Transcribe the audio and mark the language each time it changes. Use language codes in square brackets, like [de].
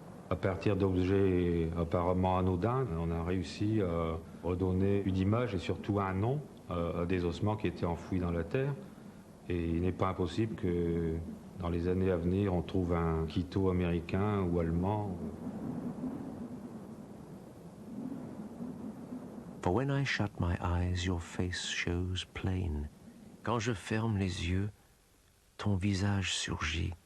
[fr] À partir d'objets apparemment anodins, on a réussi à redonner une image et surtout un nom à des ossements qui étaient enfouis dans la terre. Et il n'est pas impossible que dans les années à venir, on trouve un Quito américain ou allemand. [en] For when I shut my eyes, your face shows plain. [fr] Quand je ferme les yeux, ton visage surgit.